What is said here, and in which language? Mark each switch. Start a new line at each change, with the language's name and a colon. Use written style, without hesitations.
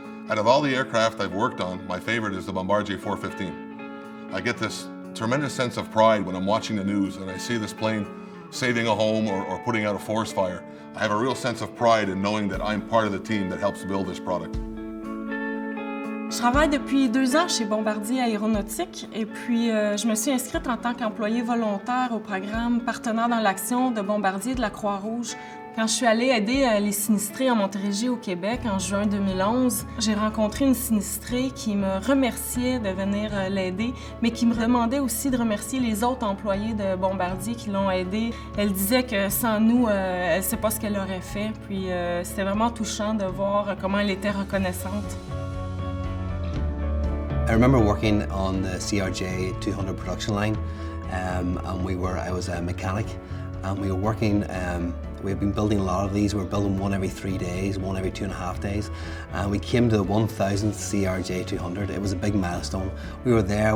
English: Out of all the aircraft I've worked on, my favorite is the Bombardier 415. I get this tremendous sense of pride when I'm watching the news and I see this plane saving a home or putting out a forest fire. I have a real sense of pride in knowing that I'm part of the team that helps build this product.
French: Je travaille depuis 2 ans chez Bombardier Aéronautique et puis je me suis inscrite en tant qu'employée volontaire au programme Partenaire dans l'action de Bombardier de la Croix-Rouge. Quand je suis allée aider les sinistrés en Montérégie au Québec en juin 2011, j'ai rencontré une sinistrée qui me remerciait de venir l'aider, mais qui me demandait aussi de remercier les autres employés de Bombardier qui l'ont aidée. Elle disait que sans nous, elle ne sait pas ce qu'elle aurait fait, puis c'était vraiment touchant de voir comment elle était reconnaissante.
English: I remember working on the CRJ 200 production line, and I was a mechanic, and we were working. We had been building a lot of these. We were building one every 3 days, one every 2.5 days, and we came to the 1000th CRJ 200. It was a big milestone. We were there.